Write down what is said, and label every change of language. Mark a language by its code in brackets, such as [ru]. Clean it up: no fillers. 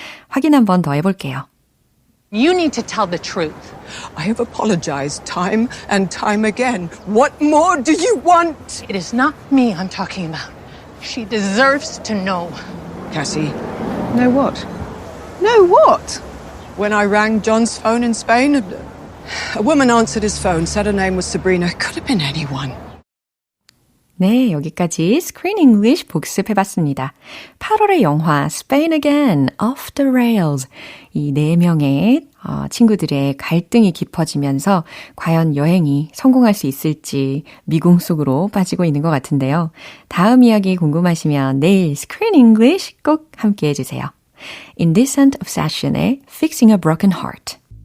[ko] 확인 한 번 더 해볼게요. [en] You need to tell the truth. I have apologized time and time again. What more do you want? It is not me I'm talking about. She deserves to know. Cassie, No what? No what? when I rang John's phone in Spain, a woman answered his phone, said her name was Sabrina. Could have been anyone. [ko] 네, 여기까지 Screen English 복습해봤습니다. 8월의 영화 Spain Again, Off the Rails. 이 4명의 친구들의 갈등이 깊어지면서 과연 여행이 성공할 수 있을지 미궁 속으로 빠지고 있는 것 같은데요. 다음 이야기 궁금하시면 내일 Screen English 꼭 함께 해주세요. Indecent Obsession의 Fixing a Broken Heart.